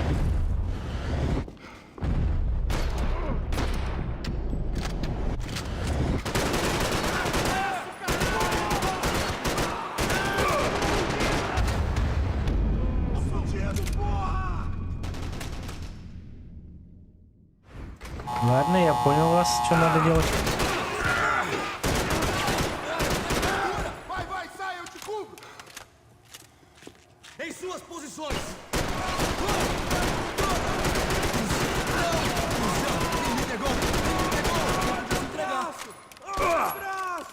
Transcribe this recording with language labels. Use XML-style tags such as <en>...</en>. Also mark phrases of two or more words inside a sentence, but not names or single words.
<pt>Fudido, porra!</pt> <ru>Ладно, я понял вас, что надо делать.</ru> <pt>Vai, vai, sai, eu te cubro! Em suas posições. Me pegou. Braço! Braço!</pt>